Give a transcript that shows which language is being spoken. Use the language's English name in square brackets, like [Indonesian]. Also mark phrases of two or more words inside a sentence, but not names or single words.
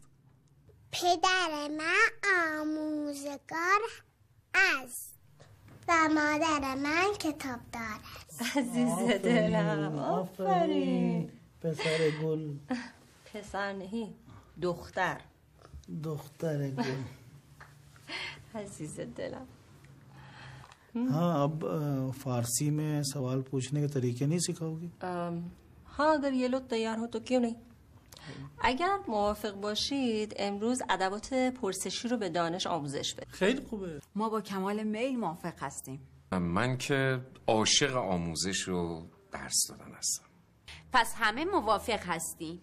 [Persian] پدر من آموزگار است و مادر من کتابدار است. عزیز دلم آفرین. پسر گل. پسر نہیں دختر. دختر گل. عزیز دلم. [Hindi] हाँ अब फारसी में सवाल पूछने के तरीके नहीं सिखाओगी? हाँ अगर ये लोग तैयार हो तो क्यों नहीं. [Persian] اگر موافق باشید امروز ادوات پرسشی رو به دانش آموزش بدیم. خیلی خوبه. ما با کمال میل موافق هستیم. من که عاشق آموزش و درس دادن هستم. پس همه موافق هستیم.